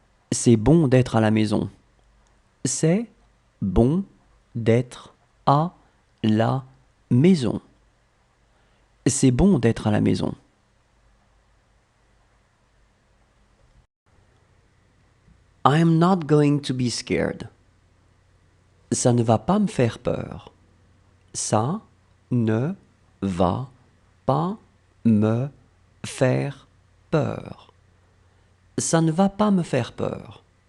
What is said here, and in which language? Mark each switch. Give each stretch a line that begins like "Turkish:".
French: C'est bon d'être à la maison. C'est bon d'être à la maison. C'est bon d'être à la maison.
English: I'm not going to be scared.
French: Ça ne va pas me faire peur. Ça ne va pas me faire peur. Ça ne va pas me faire peur.